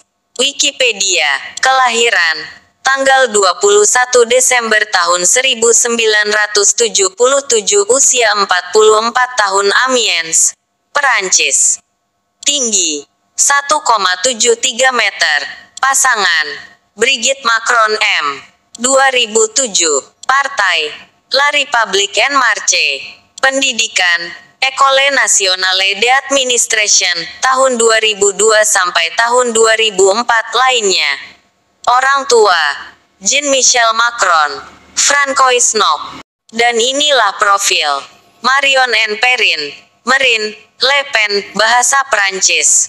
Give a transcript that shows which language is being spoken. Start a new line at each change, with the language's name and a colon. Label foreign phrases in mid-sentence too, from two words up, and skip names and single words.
Indonesian: Wikipedia, kelahiran tanggal 21 Desember tahun 1977, usia 44 tahun, Amiens, Perancis. Tinggi 1,73 meter. Pasangan Brigitte Macron M. 2007. Partai La République En Marche. Pendidikan École Nationale d'Administration tahun 2002 sampai tahun 2004 lainnya. Orang tua Jean-Michel Macron, Francois Nok. Dan inilah profil Marion N. Marine Le Pen, bahasa Prancis.